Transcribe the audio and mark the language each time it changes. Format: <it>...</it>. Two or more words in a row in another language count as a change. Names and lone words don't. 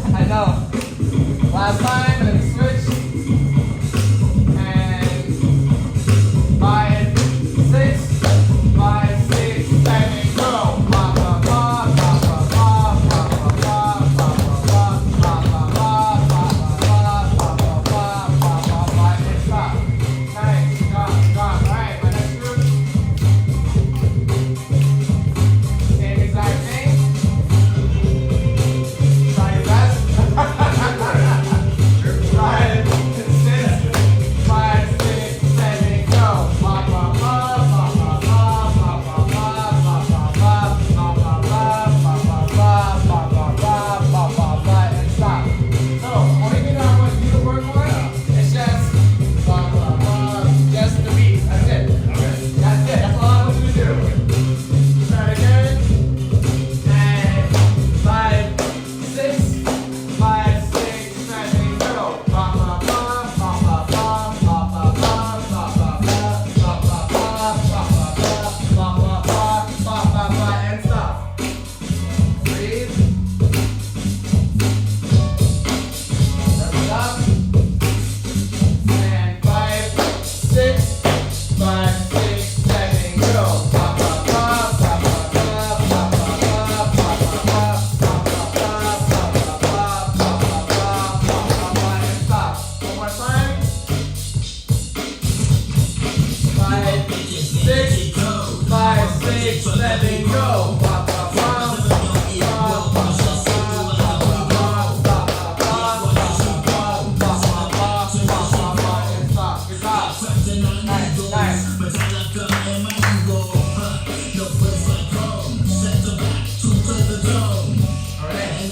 <en>know. Last time, and then switch. And 5, 6, 5, 6, 7, go. Ba ba ba ba ba ba ba ba ba ba ba ba ba ba ba, and stop. Nice, gone. Alright, my next group. Same exact thing. Try your best. 5, 6, 7, go. Ba ba ba ba ba ba ba ba ba ba ba ba ba, and stop. So, only thing I want you to work on is just just the beat. That's it. That's it. That's all I want you to do. Try it again. And 5, 6, 5, 6, 7, go. Ba ba ba ba ba ba ba ba ba ba ba ba, and stop. Breathe. Step it up. And 5, 6, 5, 6, 7, go. Ba ba ba ba ba ba ba ba ba and stop. One more time. 5, 6, 5, 6, 7, go. Ba ba ba and stop. Good job. Nice. Alright.</en>